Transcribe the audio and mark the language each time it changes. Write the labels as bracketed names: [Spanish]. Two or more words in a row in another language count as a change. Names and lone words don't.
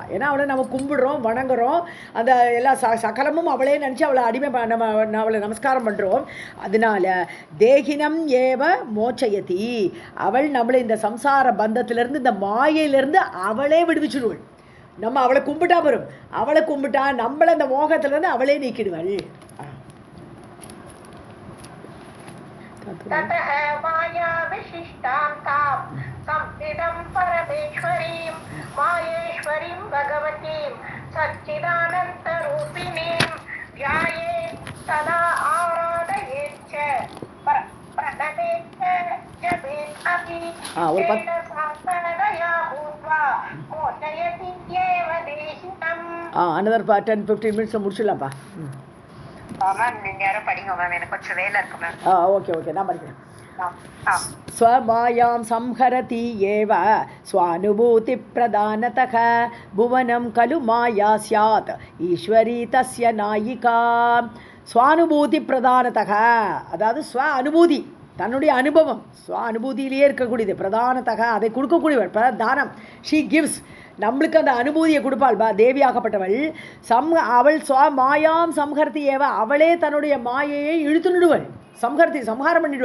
[Tamil] ஏன்னா அவளை நம்ம கும்பிடுறோம், வணங்குறோம், அந்த எல்லா சகலமும் அவளே நினச்சி அவளை அடிமை நம்ம அவளை நமஸ்காரம் பண்ணுறோம். அதனால [Sanskrit] देहिनम् एव मोचयति, [Tamil] அவள் நம்மளை இந்த சம்சார பந்தத்திலேருந்து இந்த மாயையிலேருந்து அவளே விடுவிச்சுடுவள். நம்ம அவளை கும்பிட்டா வரும், அவளை கும்பிட்டா நம்மளை அந்த மோகத்திலேருந்து அவளே நீக்கிடுவள். [Sanskrit] ततः माया विशिष्टां तां संविदं परमेश्वरीं मायेश्वरीं भगवतीं सच्चिदानन्दरूपिणीं ध्यायेत् तदा आराधयेत् च प्रणमेत् च जपेत् अपि तेन सा दया भूत्वा मोचयति एव देहिनम्. [English] another 10-15 minutes [Tamil] முடிச்சிடலாம்ப்பா. மேம் நீங்க யாரும் படிங்க மேம், எனக்கு கொஞ்சம் வேலை இருக்கு மேம். ஓகே நான் படிக்கிறேன். [Sanskrit] स्वमायां संहरति एव स्वानुभूतिप्रदानतः भुवनं खलु माया स्यात् ईश्वरी तस्य नायिका. स्वानुभूति प्रदानतः, [Tamil] அதாவது ஸ்வ அனுபூதி, தன்னுடைய அனுபவம் ஸ்வ அனுபூதியிலேயே இருக்கக்கூடியது. பிரதானத்தக, அதை கொடுக்கக்கூடியவள், பிரதானம், [English] she gives, [Tamil] நம்மளுக்கு அந்த அனுபூதியை கொடுப்பாள் தேவியாகப்பட்டவள். அவள் [Sanskrit] मायां संहरति एव, [Tamil] அவளே தன்னுடைய மாயையை இழுத்துடுவள், சம்ஹாரம் பண்ணிடுவள்.